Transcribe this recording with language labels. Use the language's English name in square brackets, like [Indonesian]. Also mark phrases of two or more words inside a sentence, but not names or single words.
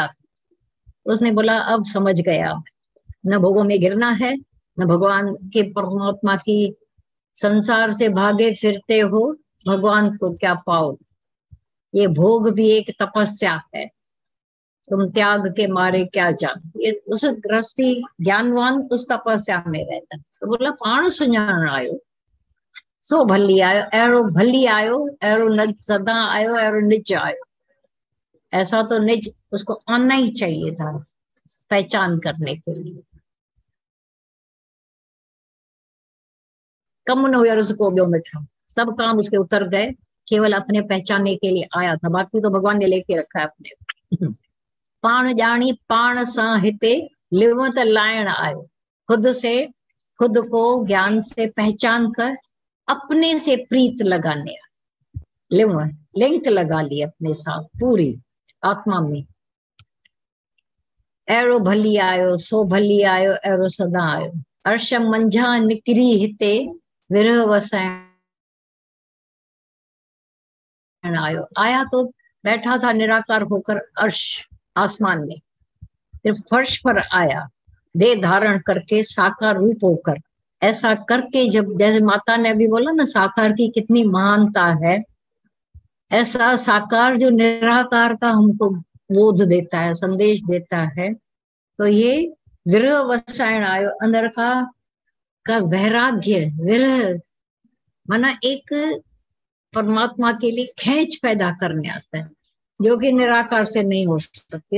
[Hindi] उसने बोला अब समझ गया, न भोगों में गिरना है, न भगवान के परमात्मा की। संसार से भागे फिरते हो, भगवान को क्या पाओ। ये भोग भी एक तपस्या है, तुम त्याग के मारे क्या जान। ये उस गृहस्थी ज्ञानवान उस तपस्या में रहता है। [Sindhi] तो बोला पाण सुञाण आयो सो भली आयो, अहिड़ो भली आयो, अहिड़ो न सदा आयो, अहिड़ो निज आयो। [Hindi] ऐसा तो निज उसको आना ही चाहिए था पहचान करने के लिए। कम न हुआ उसको [Sindhi] ॿियो मिठा, [Hindi] सब काम उसके उतर गए, केवल अपने पहचाने के लिए आया था, बाकी तो भगवान ने लेके रखा है अपने। [Sindhi] पाण ॼाणी पाण सां हिते लिव त लाइण आयो, [Hindi] खुद से खुद को ज्ञान से पहचान कर अपने से प्रीत लगाने, लिव लिंक लगा ली अपने साथ पूरी आत्मा में। [Sindhi] अहिड़ो भली आयो सो भली आयो, अहिड़ो सदा आयो, अर्श मंझा निकिरी हिते विरह वसाइण आयो। [Hindi] आया तो बैठा था निराकार होकर अर्श आसमान में, फिर फर्श पर आया देह धारण करके साकार रूप होकर। ऐसा करके जब, जैसे माता ने अभी बोला ना साकार की कितनी महानता है, ऐसा साकार जो निराकार का हमको बोध देता है, संदेश देता है, तो ये [Sindhi] विरह वसाइण आयो, [Hindi] अंदर का वैराग्य, विरह माना एक परमात्मा के लिए खेच पैदा करने आता है, जो कि निराकार से नहीं हो सकती।